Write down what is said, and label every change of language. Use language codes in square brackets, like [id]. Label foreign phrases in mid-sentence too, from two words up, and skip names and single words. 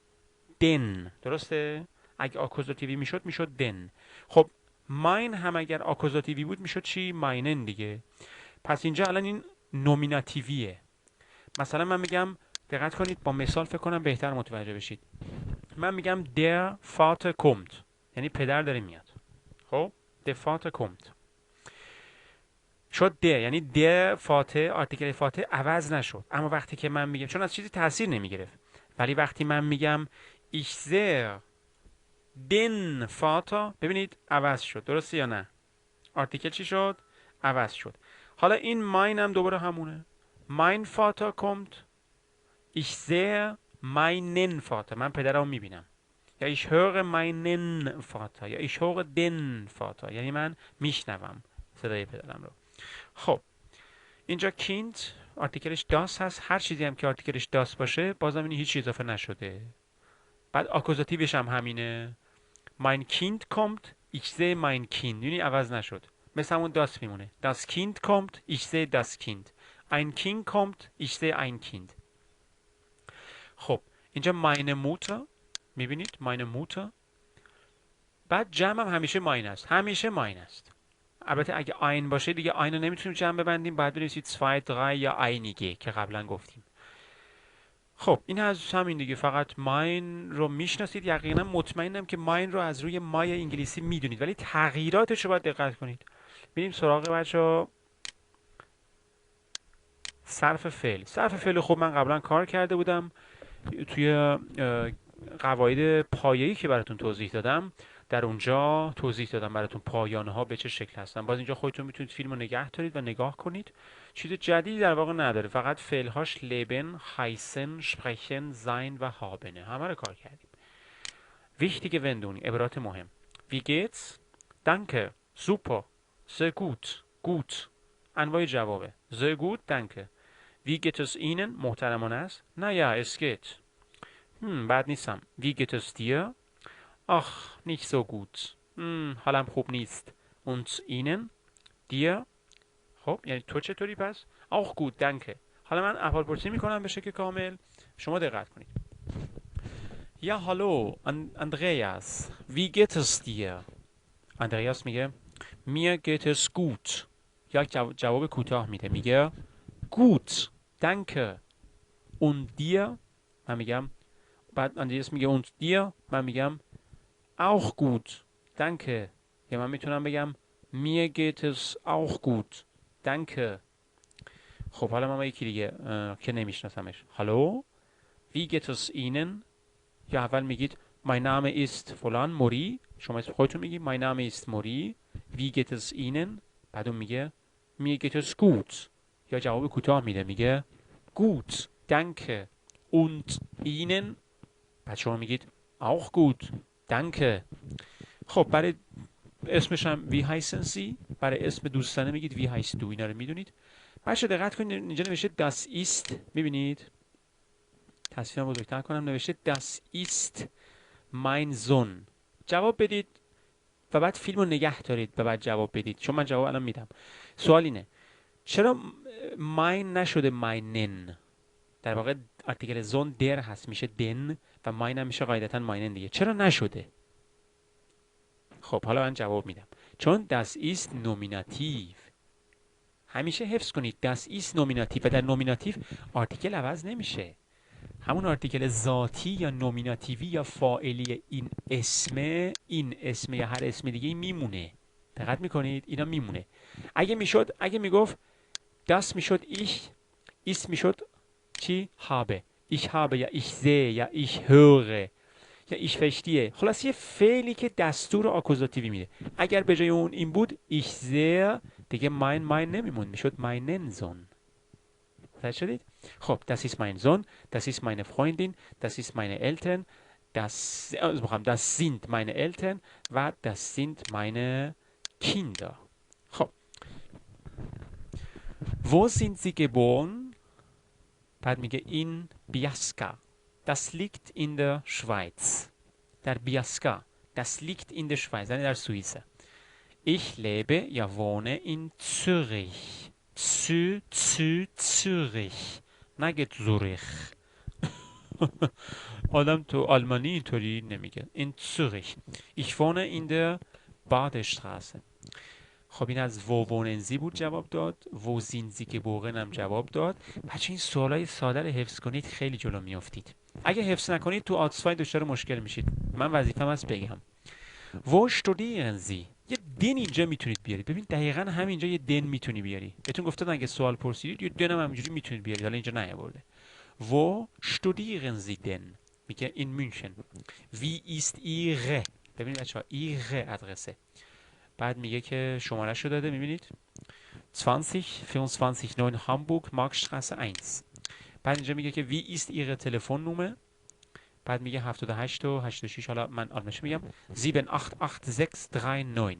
[fa] دن. درسته؟ اگه آکوزاتیوی میشد دن. خب ماین هم اگر آکوزاتیوی بود میشد چی؟ ماینن دیگه. پس اینجا الان این نومیناتیویه. مثلا من میگم، دقت کنید با مثال فکر کنم بهتر متوجه بشید. من میگم [de] der Vater kommt، [fa] یعنی پدر داره میاد. خب [de] der Vater kommt [fa] شد der، یعنی [de] der Vater [fa] آرتیکل فاتر عوض نشد. اما وقتی که من میگم، چون از چیزی تاثیر نمیگرفت، ولی وقتی من میگم [de] ich sehe den Vater، [fa] ببینید عوض شد. درسته یا نه؟ آرتیکل چی شد؟ عوض شد. حالا این ماین هم دوباره همونه. [de] mein Vater kommt، ich sehe meinen Vater، [fa] من پدرمو میبینم. [de] یا ich höre meinen Vater، یا ich höre den Vater، [fa] یعنی من میشنوم صدای پدرم رو. خب اینجا kind آرتیکلش das هست. هر چیزی هم که آرتیکلش das باشه بازم این هیچ اضافه نشده. بعد آکوزاتیوش هم همینه. [de] mein Kind kommt، ich sehe mein Kind، [fa] یعنی عوض نشد، مثل همون das میمونه. [de] das Kind kommt، ich sehe das Kind. ein Kind kommt، ich sehe ein Kind. [fa] خب اینجا [de] meine Mutter، میبینید meine Mutter. [fa] بعد جمع هم همیشه ماین است، همیشه ماین است. البته اگه آین باشه دیگه آین رو نمیتونیم جمع ببندیم، باید بنویسید 2 3 یا einige که قبلا گفتیم. خب این از همین دیگه، فقط ماین رو میشناسید. یقینا مطمئنم که ماین رو از روی مای انگلیسی میدونید، ولی تغییراتش رو باید دقت کنید. بریم سراغ بچه‌ها صرف فعل. صرف فعل خب من قبلا کار کرده بودم توی قواعد پایه‌ای که براتون توضیح دادم. در اونجا توضیح دادم براتون پایانه ها به چه شکل هستن. باز اینجا خودتون میتونید فیلم رو نگه دارید و نگاه کنید. چیز جدیدی در واقع نداره، فقط فعلهاش [de] leben، heißen، sprechen، sein و haben، [fa] همه رو کار کردیم. [de] Wichtige Wendungen، [fa] عبارات مهم. [de] Wie geht's؟ Danke، super، sehr gut، gut. [fa] انواع جوابه. [de] sehr gut، danke. Wie geht es Ihnen؟ [fa] محترمانه است. [de] naja es geht. [fa] بد نیستم. [de] Wie geht es dir؟ ach nicht so gut. [fa] حالم خوب نیست. [de] und Ihnen؟ dir؟ [fa] خب یعنی تو چطوری پس؟ [de] auch gut danke. [fa] حالا من احوالپرسی میکنم به شکل کامل، شما دقت کنید. [de] Ja hallo Andreas, wie geht es dir؟ اندریاس میگه mir geht es gut. [fa] یا جواب کوتاه میده، میگه [de] gut danke. und dir؟ [fa] من میگم، بعد اندریاس میگه [de] und dir، [fa] من میگم [de] auch gut danke. [fa] یا من میتونم بگم [de] mir geht es auch gut danke. [fa] خب حالا ما یکی دیگه که نمیشناسمش. [de] hallo wie geht es Ihnen؟ [fa] یا اول میگید [de] mein Name ist فلان موری، [fa] شما اسم خودتون میگید [de] mein Name ist موری. wie geht es Ihnen؟ [fa] بعد اون میگه [de] mir geht es gut. [fa] یا جواب کوتاه میده، میگه [de] gut danke. und Ihnen؟ [fa] بعد شما میگید [de] auch gut danke. [fa] خب برای اسمش هم [de] wie heißen Sie, [fa] برای اسم دوستانه میگید [de] wie heißt du. [fa] اینا رو میدونید. بچه دقت کنید اینجا نوشته [de] das ist، [fa] میبینید؟ تصویرم بزرگتر کنم، نوشته [de] das ist mein Sohn. [fa] جواب بدید و بعد فیلم رو نگه دارید و بعد جواب بدید، چون من جواب الان میدم. سوال اینه چرا ماین نشده ماینن؟ در واقع آرتیکل زون در هست، میشه دن، و ماین هم میشه قاعدتا ماینن دیگه. چرا نشده؟ خب حالا من جواب میدم. چون [de] das ist [fa] نومیناتیو. همیشه حفظ کنید [de] das ist [fa] نومیناتیو و در نومیناتیو آرتیکل عوض نمیشه. همون آرتیکل ذاتی یا نومیناتیوی یا فاعلی این اسم یا هر اسم دیگه میمونه. دقت میکنید؟ اینا میمونه. اگه میگفت das میشد [de] ich ist [fa] میشد چی؟ habe. [de] ich habe یا ich sehe یا ich höre یا ich verstehe. [fa] خلاص یه فعلی که دستور آکوزاتیوی میده. اگر به جای اون این بود [de] ich sehe [fa] دیگه mein نمیموند، میشد [de] meinen Sohn. [fa] متوجه شدید؟ [de] خب das ist mein Sohn, das ist meine Freundin, das ist meine Eltern, das sind meine Eltern و das sind meine Kinder. خب wo sind sie geboren؟ [fa] بعد میگه in Biasca. [de] Das liegt in der Schweiz. [fa] در بیاسکا. [de] Das liegt in der Schweiz. [fa] یعنی در سوئیس. [de] Ich lebe یا wohne in Zürich. Zürich. [fa] نگه زوریخ. آدم تو آلمانی اینطوری نمیگه. [de] In Zürich. Ich wohne in der Badestraße. [fa] خب این از [de] wo wohnen Sie [fa] بود جواب داد. [de] wo sind Sie geboren [fa] هم جواب داد. بچه این سوالای ساده رو حفظ کنید خیلی جلو میافتید. اگه حفظ نکنید تو آتسفای دچار مشکل میشید. من وظیفه‌م هست بگم. [de] wo studieren Sie؟ [fa] یه دن اینجا میتونید بیارید. ببین دقیقاً همینجا یه دن میتونی بیاری. بهتون گفتم اگه سوال پرسیدید یه دن هم همینجوری میتونید بیارید. حالا اینجا نیاورده. [de] wo studieren Sie denn؟ میگه in München. wie ist Ihre؟ [fa] ببینید بچه‌ها [de] Ihre adresse. [fa] بعد میگه که شماره‌اش رو داده میبینید 20429 Hamburg Marktstraße 1. بعد اینجا میگه که [de] wie ist Ihre Telefonnummer؟ [fa] بعد میگه 78 و 86. حالا من آلمانش میگم 788639.